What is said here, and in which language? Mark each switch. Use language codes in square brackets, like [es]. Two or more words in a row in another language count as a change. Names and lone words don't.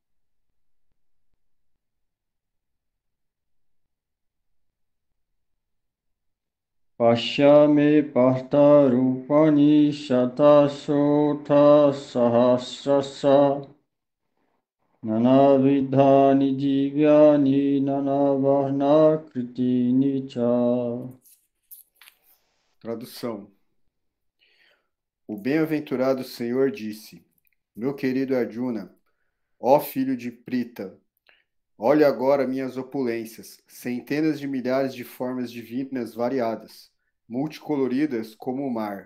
[sa] पश्य मे पार्थ रूपाणि शतशोऽथ सहस्रशः नानाविधानि दिव्यानि नानावर्णा कृतीनि च. [pt] Tradução. O bem-aventurado Senhor disse: Meu querido Arjuna, ó filho de Prita, olhe agora minhas opulências, centenas de milhares de formas divinas variadas, multicoloridas como o mar.